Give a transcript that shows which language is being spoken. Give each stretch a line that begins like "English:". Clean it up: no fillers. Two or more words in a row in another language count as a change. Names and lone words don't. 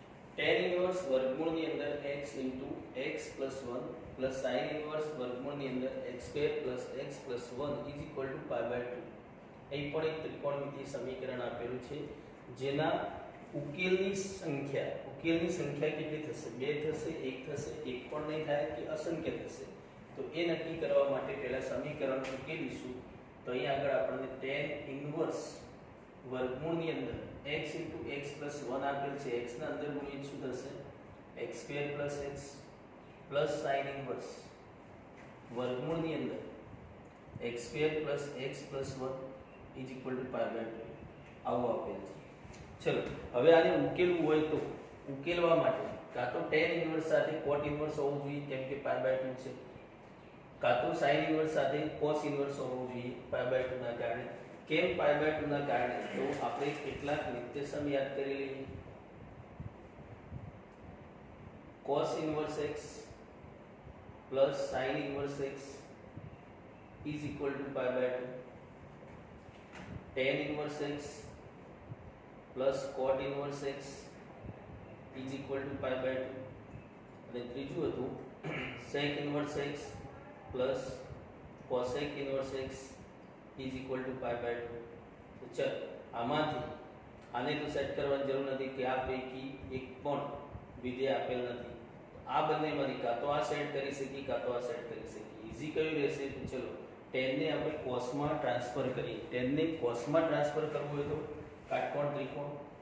English: tan ઇન્વર્સ
Gujarati: વર્ગમૂળની અંદર
English: x into x plus 1 plus sin ઇન્વર્સ
Gujarati: વર્ગમૂળની અંદર
English: x square plus x plus 1 is equal to pi by 2.
Gujarati: અહીં પણ એક ત્રિકોણમિતિય સમીકરણ આપેલું છે જેના ઉકેલની સંખ્યા કેટલી થશે? 2 થશે, 1 થશે, 1 પણ નહીં થાય કે અસંખ્ય થશે. તો એ નક્કી કરવા માટે પહેલા સમીકરણ ઉકેલીશું. તો અહીં આગળ આપણને tan ઇન્વર્સ વર્ગમૂળની અંદર
English: x into x plus 1
Gujarati: આપેલ છે.
English: x
Gujarati: ના અંદર ગુણિત શું થશે?
English: x square plus x plus sin ઇન્વર્સ
Gujarati: વર્ગમૂળની અંદર
English: x square plus x plus 1 is equal to pi by 2
Gujarati: આવું આપેલ છે. ચલો હવે આને ઉકેલવું હોય તો ઉકેલવા માટે કાં તો tan ઇન્વર્સ સાથે cot ઇન્વર્સ હોવું જોઈએ કેમ કે
English: pi by 2
Gujarati: છે, કાં તો sin ઇન્વર્સ સાથે cos ઇન્વર્સ હોવું જોઈએ
English: pi by 2
Gujarati: ના કારણે. કેમ
English: pi by 2
Gujarati: ના કારણે? તો આપણે કેટલાક નિત્યસમ યાદ કરી લઈએ.
English: cos ઇન્વર્સ x plus sin ઇન્વર્સ x is equal to pi by 2. tan ઇન્વર્સ x plus cot ઇન્વર્સ x is equal to pi by 2.
Gujarati: અને ત્રીજું હતું
English: sec ઇન્વર્સ x plus cosec ઇન્વર્સ x is equal to pi by 2.
Gujarati: તો ચલ આમાંથી આને તો સેટ કરવાની જરૂર નથી કે આ પૈકી એક પણ વિધેય આપેલ નથી. આ બંનેમાંથી કાં તો આ સેટ કરી શકીએ કાં તો આ સેટ કરી શકીએ. ઈઝી કયું રહેશે? તો ચલો tan ને આપણે cos માં ટ્રાન્સફર કરીએ. tan ને cos માં ટ્રાન્સફર કરવું હોય તો કાટકોણ ત્રિકોણ.